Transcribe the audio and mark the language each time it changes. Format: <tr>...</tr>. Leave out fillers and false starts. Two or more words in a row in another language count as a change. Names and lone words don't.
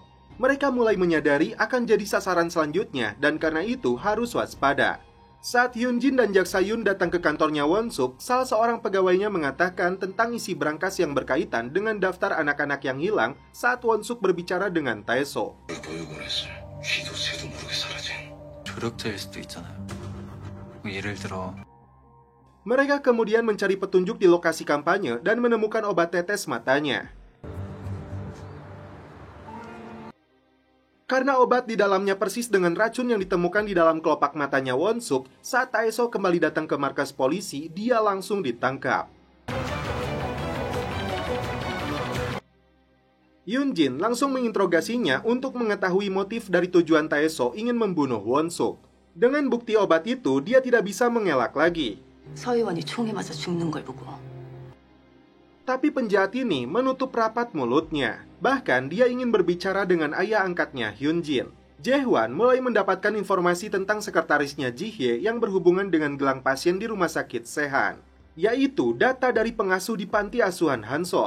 <id>Mereka mulai menyadari akan jadi sasaran selanjutnya dan karena itu harus waspada. Saat Hyun-jin dan Jak Sa-yun datang ke kantornya Won-suk, salah seorang pegawainya mengatakan tentang isi brankas yang berkaitan dengan daftar anak-anak yang hilang saat Won-suk berbicara dengan Tae-so.</id> <ko>교육을 했을 쥐도 새도 모르게 사라진 조력자일 수도 있잖아요. 예를 들어</ko> <id>Mereka kemudian mencari petunjuk di lokasi kampanye dan menemukan obat tetes matanya. Karena obat di dalamnya persis dengan racun yang ditemukan di dalam kelopak matanya Won-suk, saat Tae-so kembali datang ke markas polisi, dia langsung ditangkap. Hyun-jin langsung menginterogasinya untuk mengetahui motif dari tujuan Tae-so ingin membunuh Won-suk. Dengan bukti obat itu, dia tidak bisa mengelak lagi.</id> <ko>서희원이 총에 맞아 죽는 걸 보고</ko> <id>Tapi penjahat ini menutup rapat mulutnya. Bahkan dia ingin berbicara dengan ayah angkatnya Hyun-jin. Jae-hwan mulai mendapatkan informasi tentang sekretarisnya Ji-hye yang berhubungan dengan gelang pasien di rumah sakit Sehan, yaitu data dari pengasuh di panti asuhan Hansol.</id>